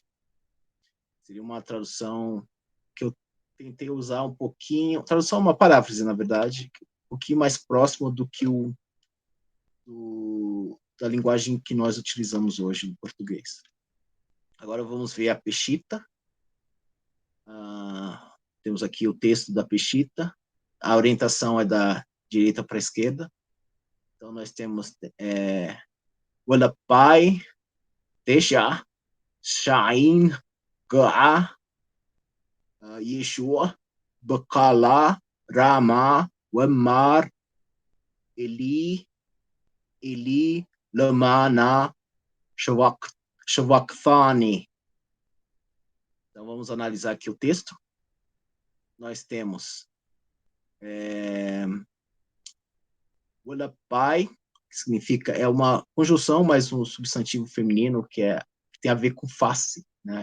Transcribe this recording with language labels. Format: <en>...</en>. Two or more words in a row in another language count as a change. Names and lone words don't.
<pt>Seria uma tradução que eu tentei usar um pouquinho, tradução, uma paráfrase, na verdade, um pouquinho mais próximo do que da linguagem que nós utilizamos hoje no português. Agora vamos ver a Peshitta. Temos aqui o texto da Peshitta. A orientação é da direita para a esquerda. Então nós temos Walapai, Teja, Shain, Ga'a, Yeshua, Bakala, Rama, Wemar,</pt> <arc>ܐܝܠܝ ܐܝܠܝ ܠܡܢܐ ܫܒܩܬܢܝ.</arc> <pt>Então vamos analisar aqui o texto. Nós temos Walapai, que significa, é uma conjunção, mas um substantivo feminino que tem a ver com face, né?</pt>